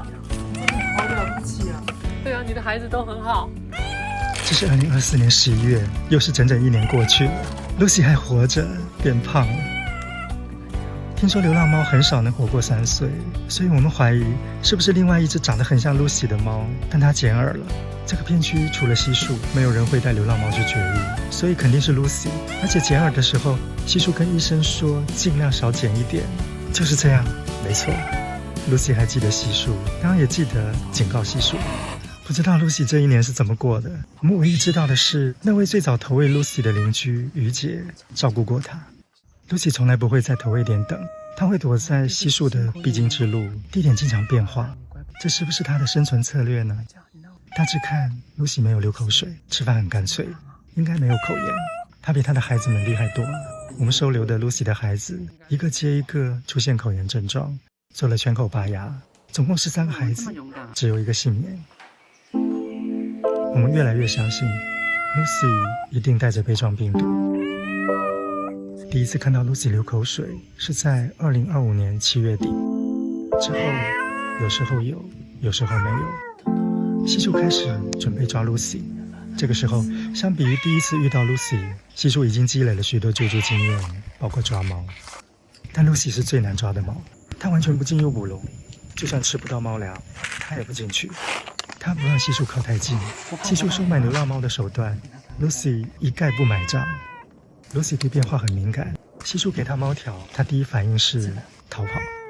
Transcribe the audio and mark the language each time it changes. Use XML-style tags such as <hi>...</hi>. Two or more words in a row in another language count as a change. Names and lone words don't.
<zh>真的好了不起啊！对啊，你的孩子都很好。這是2024年11月，又是整整1年過去了。Lucy 還活着，變胖了。聽說流浪貓很少能活過3歲，所以我們懷疑是不是另外一隻長得很像 Lucy 的貓，但它減耳了。這個片區除了西數，沒有人會帶流浪貓去絕育，所以肯定是 Lucy。而且減耳的時候，西數跟醫生說盡量少減一點。就是這樣，沒錯。Lucy 還記得西數，當然也記得警告西數。不知道 Lucy 這1年是怎麼過的。我們唯一知道的是，那位最早投餵 Lucy 的鄰居於姐照顧過她。Lucy 從來不會在投餵點等，她會躲在西數的必經之路，地點經常變化。這是不是她的生存策略呢？大致看 ，Lucy 沒有流口水，吃飯很乾脆，應該沒有口炎。她比她的孩子們厲害多了。我們收留的 Lucy 的孩子，一個接一個出現口炎症狀，做了全口拔牙，總共13個孩子，只有1個幸免。我們越來越相信 Lucy 一定帶着杯狀病毒。第一次看到 Lucy 流口水是在2025年7 月底，之後有時候有，有時候沒有。西數開始準備抓 Lucy， 這個時候相比於第一次遇到 Lucy， 西數已經積累了許多救助經驗，包括抓貓。但 Lucy 是最難抓的猫，它完全不進誘捕籠，就算吃不到貓糧，它也不進去。他不讓西數靠太近，西數收買流浪貓的手段 ，Lucy 一概不買賬。Lucy 對變化很敏感，西數給他貓條，他第一反應是逃跑。</zh>